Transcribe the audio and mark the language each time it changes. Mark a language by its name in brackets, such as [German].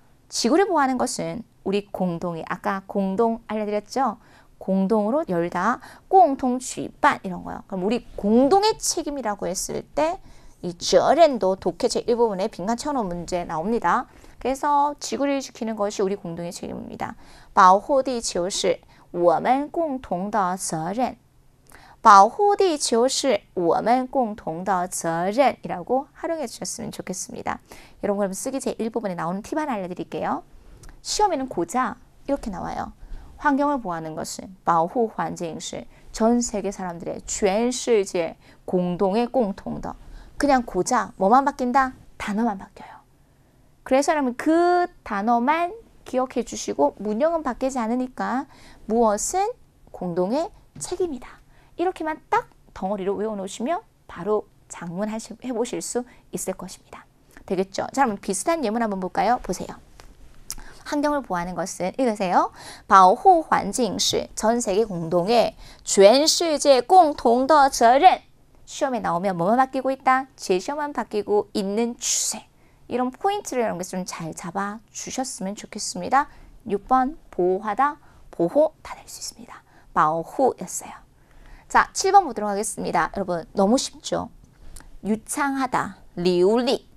[Korean] 지구를 보호하는 것은 우리 공동이 아까 공동 알려드렸죠? 공동으로 열다, 공동举办 이런 거요. 그럼 우리 공동의 책임이라고 했을 때 이 责任도 독해 제1부분에 빈칸 채워놓은 문제 나옵니다. 그래서 지구를 지키는 것이 우리 공동의 책임입니다. [Chinese] 保护地球是我们共同的责任. 保护地球是我们共同的责任 [Korean] 이라고 활용해 주셨으면 좋겠습니다. 이런 걸 쓰기 제1부분에 나오는 팁 하나 알려드릴게요. 시험에는 고작 이렇게 나와요. 환경을 보호하는 것은 [Chinese] 保护环境是 [Korean] 전 세계 사람들의 [Chinese] 全世界 [Korean] 공동의 [Chinese] 共同的 [Korean] 그냥 고작 뭐만 바뀐다? 단어만 바뀌어요. 그래서 여러분 그 단어만 기억해 주시고 문형은 바뀌지 않으니까 무엇은 공동의 책임이다. 이렇게만 딱 덩어리로 외워놓으시면 바로 작문 해보실 수 있을 것입니다. 되겠죠? 자, 그럼 비슷한 예문 한번 볼까요? 보세요. 환경을 보호하는 것은 읽으세요. [Chinese] 保护环境是 [Korean] 전 세계 공동의 [Chinese] 全世界共同的责任. [Korean] 시험에 나오면 뭐만 바뀌고 있다? 제시어만 바뀌고 있는 추세. 이런 포인트를 여러분께 좀 잘 잡아 주셨으면 좋겠습니다. 6번 보호하다, 보호 다 될 수 있습니다. 保护였어요. 자, 7번 보도록 하겠습니다. 여러분 너무 쉽죠? 유창하다, 리우리.